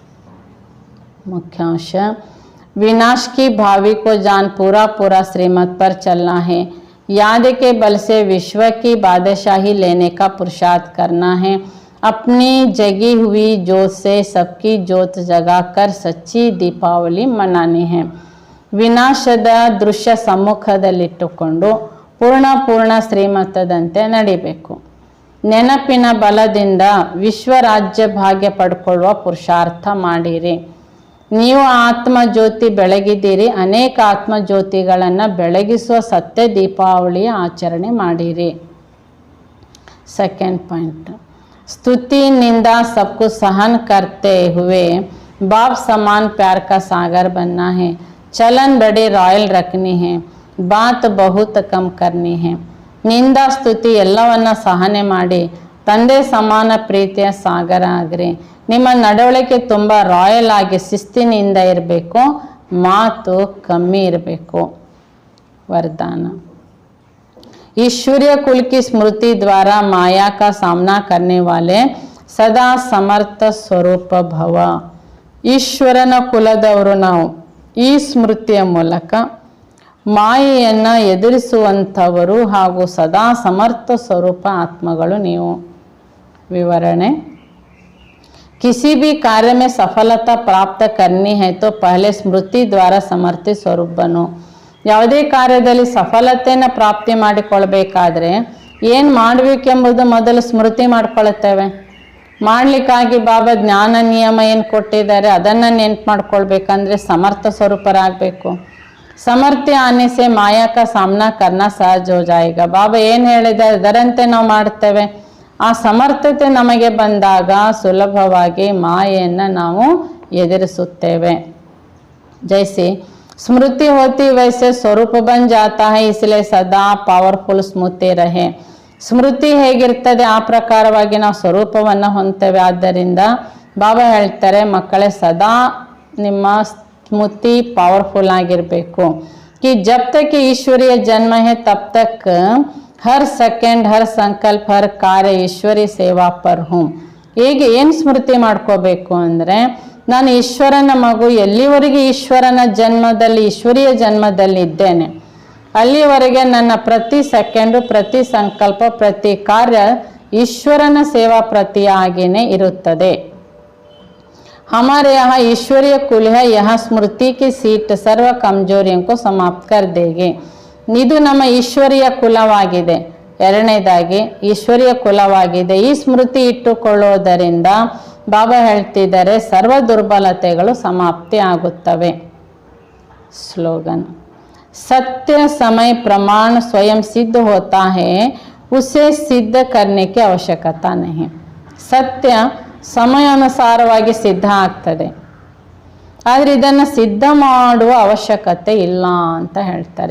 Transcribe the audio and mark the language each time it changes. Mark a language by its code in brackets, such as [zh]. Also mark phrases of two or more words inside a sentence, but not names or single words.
[hi] मुख्यांश, विनाश की भावी को जान पूरा पूरा श्रीमत पर चलना है. याद के बल से विश्व की बादशाही लेने का पुरुषार्थ करना है. अपनी जगी हुई जोत से सबकी जोत जगाकर सच्ची दीपावली मनानी है. [kn] ವಿನಾಶದ ದೃಶ್ಯ ಸಮ್ಮುಖದಲ್ಲಿಟ್ಟುಕೊಂಡು ಪೂರ್ಣ ಶ್ರೀಮತದಂತೆ ನಡಿಬೇಕು. ನೆನಪಿನ ಬಲದಿಂದ ವಿಶ್ವ ರಾಜ್ಯ ಭಾಗ್ಯ ಪಡ್ಕೊಳ್ಳುವ ಪುರುಷಾರ್ಥ ಮಾಡಿರಿ. ನೀವು ಆತ್ಮಜ್ಯೋತಿ ಬೆಳಗಿದ್ದೀರಿ, ಅನೇಕ ಆತ್ಮಜ್ಯೋತಿಗಳನ್ನು ಬೆಳಗಿಸುವ ಸತ್ಯ ದೀಪಾವಳಿಯ ಆಚರಣೆ ಮಾಡಿರಿ. [en] second point, [hi] स्तुति निंदा सबको सहन करते हुए बाप समान प्यार का सागर बनना है. चलन बड़े रॉयल रखनी है, बात बहुत कम करनी है. [kn] ನಿಂದಾ ಸ್ತುತಿ ಎಲ್ಲವನ್ನ ಸಹನೆ ಮಾಡಿ ತಂದೆ ಸಮಾನ ಪ್ರೀತಿಯ ಸಾಗರ ಆಗ್ರಿ. ನಿಮ್ಮ ನಡವಳಿಕೆ ತುಂಬ ರಾಯಲ್ ಆಗಿ ಶಿಸ್ತಿನಿಂದ ಇರಬೇಕು, ಮಾತು ಕಮ್ಮಿ ಇರಬೇಕು. [hi] वरदान, ईश्वरीय कुल की स्मृति द्वारा माया का सामना करने वाले सदा समर्थ स्वरूप भव. [kn] ಈಶ್ವರನ ಕುಲದವರು ನಾವು. ಈ ಸ್ಮೃತಿಯ ಮೂಲಕ ಮಾಯೆಯನ್ನು ಎದುರಿಸುವಂಥವರು ಹಾಗೂ ಸದಾ ಸಮರ್ಥ ಸ್ವರೂಪ ಆತ್ಮಗಳು ನೀವು. ವಿವರಣೆ, [hi] किसी भी कार्य में सफलता प्राप्त करनी है तो पहले स्मृति द्वारा समर्थित स्वरूप बनो. [kn] ಯಾವುದೇ ಕಾರ್ಯದಲ್ಲಿ ಸಫಲತೆಯನ್ನು ಪ್ರಾಪ್ತಿ ಮಾಡಿಕೊಳ್ಬೇಕಾದ್ರೆ ಏನು ಮಾಡಬೇಕೆಂಬುದು ಮೊದಲು ಸ್ಮೃತಿ ಮಾಡ್ಕೊಳ್ತೇವೆ. ಮಾಡಲಿಕ್ಕಾಗಿ ಬಾಬಾ ಜ್ಞಾನ ನಿಯಮ ಏನು ಕೊಟ್ಟಿದ್ದಾರೆ ಅದನ್ನು ನೆನ್ಪು ಮಾಡ್ಕೊಳ್ಬೇಕಂದ್ರೆ ಸಮರ್ಥ ಸ್ವರೂಪರಾಗಬೇಕು. [hi] सामर्थ्य आने से माया का सामना करना सहज हो जाएगा. [kn] ಬಾಬಾ ಏನು ಹೇಳಿದೆ ಅದರಂತೆ ನಾವು ಮಾಡ್ತೇವೆ. ಆ ಸಮರ್ಥತೆ ನಮಗೆ ಬಂದಾಗ ಸುಲಭವಾಗಿ ಮಾಯೆಯನ್ನು ನಾವು ಎದುರಿಸುತ್ತೇವೆ. [hi] जैसे स्मृति होती वैसे स्वरूप बन जाता है, इसलिए सदा पावरफुल स्मृति रहे. [kn] ಸ್ಮೃತಿ ಹೇಗಿರ್ತದೆ ಆ ಪ್ರಕಾರವಾಗಿ ನಾವು ಸ್ವರೂಪವನ್ನು ಹೊಂದ್ತೇವೆ. ಆದ್ದರಿಂದ ಬಾಬಾ ಹೇಳ್ತಾರೆ, ಮಕ್ಕಳೇ ಸದಾ ನಿಮ್ಮ ಸ್ಮೃತಿ ಪವರ್ಫುಲ್ ಆಗಿರಬೇಕು. [hi] कि जब तक कि ईश्वरीय जन्म है तब तक हर सेकेंड हर संकल्प हर कार्य ईश्वरी सेवा पर हूँ. [kn] ಈಗ ಏನು ಸ್ಮೃತಿ ಮಾಡ್ಕೋಬೇಕು ಅಂದರೆ, ನಾನು ಈಶ್ವರನ ಮಗು, ಎಲ್ಲಿವರೆಗೆ ಈಶ್ವರನ ಜನ್ಮದಲ್ಲಿ ಈಶ್ವರೀಯ ಜನ್ಮದಲ್ಲಿ ಇದ್ದೇನೆ ಅಲ್ಲಿವರೆಗೆ ನನ್ನ ಪ್ರತಿ ಸೆಕೆಂಡು ಪ್ರತಿ ಸಂಕಲ್ಪ ಪ್ರತಿ ಕಾರ್ಯ ಈಶ್ವರನ ಸೇವಾ ಪ್ರತಿಯಾಗಿಯೇ ಇರುತ್ತದೆ. [hi] हमारे यहाँ ईश्वरीय कुल है, यहाँ स्मृति की सीट सर्व कमजोरियों को समाप्त कर देगी. [kn] ಇದು ನಮ್ಮ ಈಶ್ವರೀಯ ಕುಲವಾಗಿದೆ. ಎರಡನೇದಾಗಿ ಈಶ್ವರೀಯ ಕುಲವಾಗಿದೆ. ಈ ಸ್ಮೃತಿ ಇಟ್ಟುಕೊಳ್ಳುವುದರಿಂದ ಬಾಬಾ ಹೇಳ್ತಿದ್ದಾರೆ ಸರ್ವ ದುರ್ಬಲತೆಗಳು ಸಮಾಪ್ತಿ ಆಗುತ್ತವೆ. ಸ್ಲೋಗನ್: [hi] सत्य समय प्रमाण स्वयं सिद्ध होता है, उसे सिद्ध करने की आवश्यकता नहीं. [kn] ಸತ್ಯ ಸಮಯಾನುಸಾರವಾಗಿ ಸಿದ್ಧ ಆಗ್ತದೆ, ಆದರೆ ಇದನ್ನು ಸಿದ್ಧ ಮಾಡುವ ಅವಶ್ಯಕತೆ ಇಲ್ಲ ಅಂತ ಹೇಳ್ತಾರೆ.